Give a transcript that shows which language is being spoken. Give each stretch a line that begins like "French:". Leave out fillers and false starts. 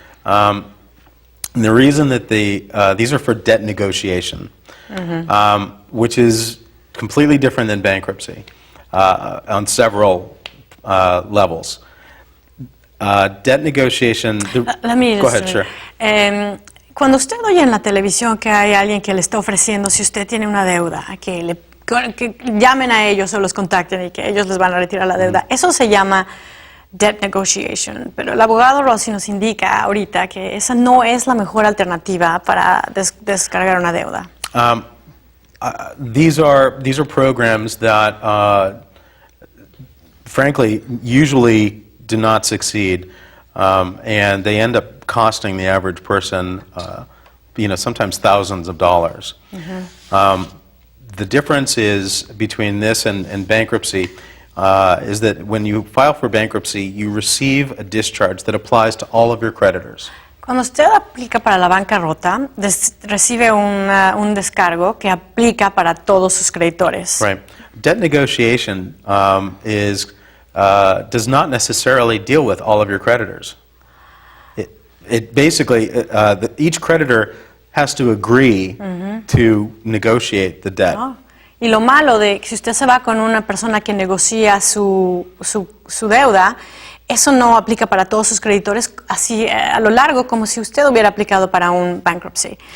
English: And the reason that these are for debt negotiation, which is completely different than bankruptcy on several levels. Debt negotiation. Let me Go just, ahead, sure.
Spanish: Cuando usted oye en la televisión que hay alguien que le está ofreciendo, si usted tiene una deuda, que llamen a ellos o los contacten y que ellos les van a retirar la deuda, eso se llama debt negotiation. Pero el abogado Rossi nos indica ahorita que esa no es la mejor alternativa para descargar una deuda.
English: These are programs that, frankly, usually do not succeed, and they end up costing the average person, sometimes thousands of dollars. The difference is between this and bankruptcy is that when you file for bankruptcy, you receive a discharge that applies to all of your creditors.
Spanish: Cuando usted aplica para la bancarrota, recibe un descargo que aplica para todos sus creditores.
English: Right. Debt negotiation does not necessarily deal with all of your creditors. It basically, each creditor has to agree to negotiate the debt. Oh.
Spanish: Y lo malo de que si usted se va con una persona que negocia su deuda, eso no aplica para todos sus creditores así a lo largo como si usted hubiera aplicado para un bankruptcy.